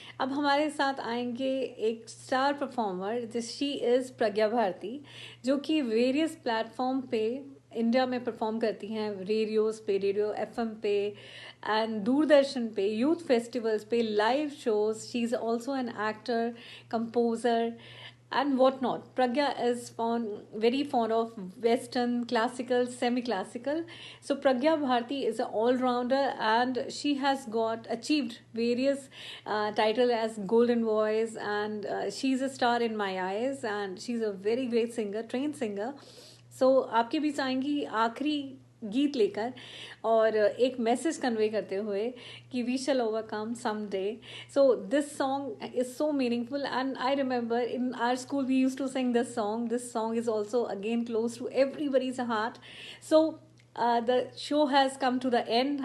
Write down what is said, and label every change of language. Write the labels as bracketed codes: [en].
[hi] अब हमारे साथ आएंगे एक स्टार परफॉर्मर, [en] she is [hi] प्रज्ञा भारती, जो कि वेरियस प्लेटफॉर्म पे इंडिया में परफॉर्म करती हैं, रेडियोज़ पे, रेडियो एफएम पे [en] and [hi] दूरदर्शन पे, यूथ फेस्टिवल्स पे, live shows. [en] she is also an actor, [hi] composer [en] and whatnot. Pragya is very fond of Western, classical, semi-classical. So Pragya Bharti is an all-rounder, and she has achieved various titles as Golden Voice, and she's a star in my eyes, and she's a very great singer, trained singer. [hi] So आपके बीच आएंगी आखिरी गीत लेकर और एक message convey करते हुए कि [en] We shall overcome someday. So this song is so meaningful and I remember in our school we used to sing this song. This song is also again close to everybody's heart. So the show has come to the end.